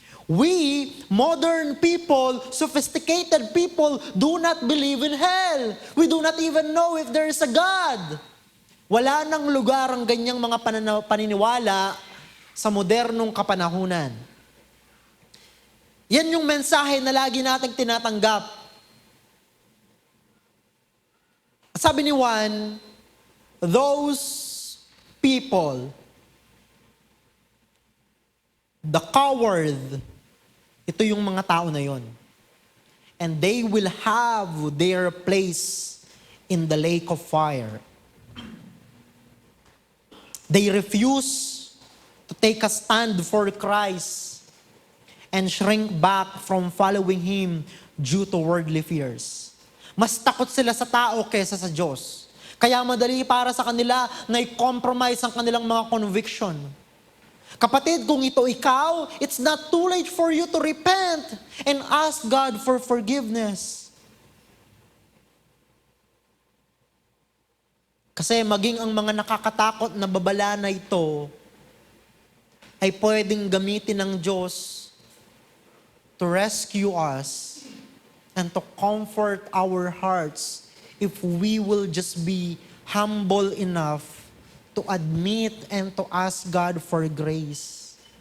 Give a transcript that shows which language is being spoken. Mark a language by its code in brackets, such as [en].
[en] We, modern people, sophisticated people, do not believe in hell. We do not even know if there is a God. [tl] Wala nang lugar ang ganyang mga paniniwala sa modernong kapanahunan. Yan yung mensahe na lagi nating tinatanggap. Sabi ni Juan, [en] those people, the coward, [tl] ito yung mga tao na yon. [en] And they will have their place in the lake of fire. They refuse to take a stand for Christ and shrink back from following Him due to worldly fears. [tl] Mas takot sila sa tao kaysa sa Diyos. Kaya madali para sa kanila na i-compromise ang kanilang mga conviction. Kapatid, kung ito ikaw, [en] it's not too late for you to repent and ask God for forgiveness. [tl] Kasi maging ang mga nakakatakot na babala na ito ay pwedeng gamitin ng Diyos [en] to rescue us and to comfort our hearts if we will just be humble enough to admit and to ask God for grace.